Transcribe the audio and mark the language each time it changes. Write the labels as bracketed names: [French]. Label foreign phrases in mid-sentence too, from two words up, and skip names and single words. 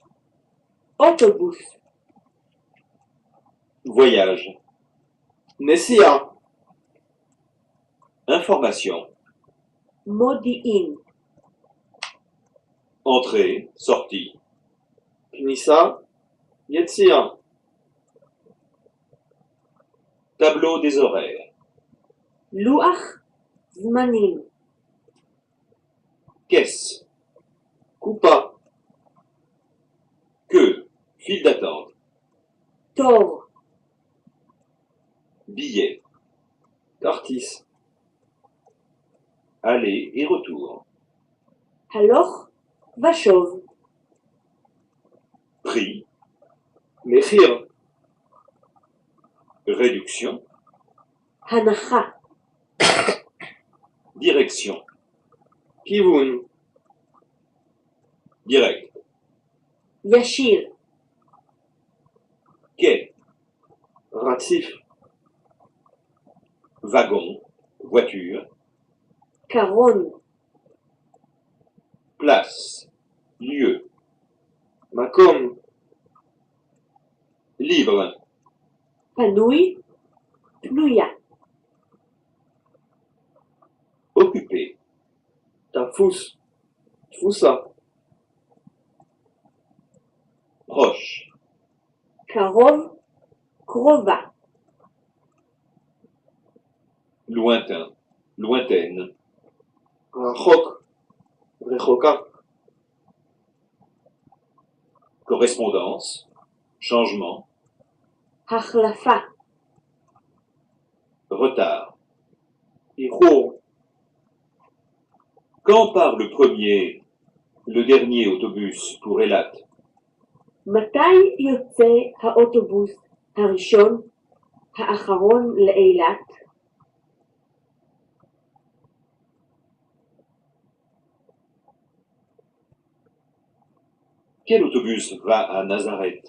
[Hebrew] אוטובוס, [French] voyage, נסיעה, information, [Hebrew] מודיעין, [French] entrée, sortie, [Hebrew] כניסה, יציאה, [French] tableau des horaires, [Hebrew] לוח זמנים, [French] caisse, coupa, queue, file d'attente, [Hebrew] תור, [French] billet, כרטיס, aller et retour, [Hebrew] הלוך ושוב, [French] prix, מחיר, réduction, [Hebrew] הנחה, [French] direction, כיוון, direct, [Hebrew] ישיר, [French] quai, רציף, wagon, voiture, [Hebrew] קרון, [French] place, lieu, [Hebrew] מקום, libre, פנוי, פנויה, [French] occupé, [Hebrew] תפוס, תפוסה, [French] proche, [Hebrew] קרוב, קרובה, [French] lointain, lointaine, [Hebrew] רחוק, רחוקה, [French] correspondance, changement, [Hebrew] החלפה, [French] retard, איחור. Quand part le premier, le dernier autobus pour Eilat? [Hebrew] מתי יוצא האוטובוס הראשון, האחרון לאילת? [French] Quel autobus va à Nazareth?